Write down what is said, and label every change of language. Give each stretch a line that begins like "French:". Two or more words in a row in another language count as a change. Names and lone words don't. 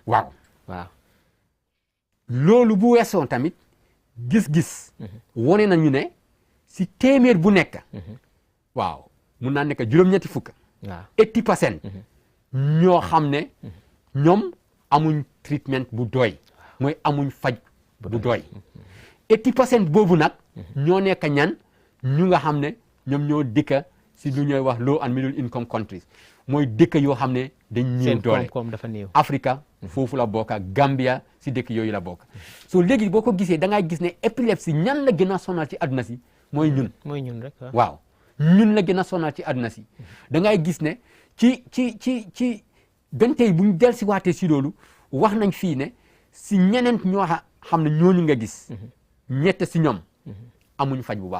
Wolof: waaw loolu bu weesoon tamit gis-gis wone nañu ne si téeméer bu nekk waaw mun naa nekk juróom-ñetti fukk 80% ñoo xam ne ñoom amuñ treatment bu doy mooy amuñ faj bu doy 80% boobu nag ñoo nekk ñan ñu nga xam ne ñoom ñoo dëkka si lu ñuy wax
English: low and middle income countries
Wolof: mooy dëkk yoo xam ne dañ néew doole dafa néew Africa foofu la bokk Gambia si dëkk yooyu la bokk so léegi boo ko gisee da ngay gis ne épilepsie ñan la gën a sonal ci àdduna si mooy ñun rek waaw ñun la gën a sonal ci àdduna si da ngay gis ne ci benn tey buñ del si waatee si loolu wax nañ fii ne si ñeneen ñoo xam ne ñooñu nga gis ñett si ñoom amuñ faj bu baax